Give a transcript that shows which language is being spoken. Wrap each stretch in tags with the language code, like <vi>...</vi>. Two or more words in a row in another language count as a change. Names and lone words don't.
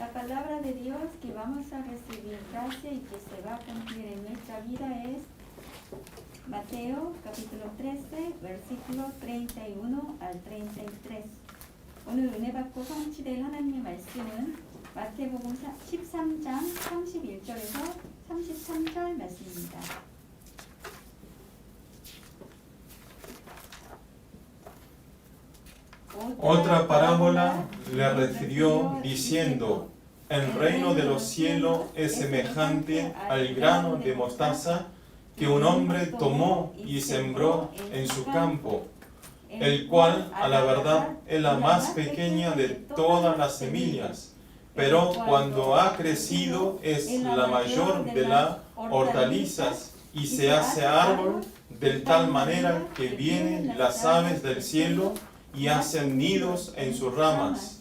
<es>palabra de Dios que vamos a recibir gracia y que se va a cumplir en nuestra vida es Mateo capítulo 13, versículo 31 al 33.</es> <ko>오늘 은혜 받고 성취될 하나님의 말씀은 마태복음 13장 31절에서 33절 말씀입니다.</ko> <es>Otra parábola le refirió diciendo: el reino de los cielos es semejante al grano de mostaza que un hombre tomó y sembró en su campo, el cual a la verdad es la más pequeña de todas las semillas, pero cuando ha crecido es la mayor de las hortalizas y se hace árbol de tal manera que vienen las aves del cielo y hacen nidos en sus ramas.</es>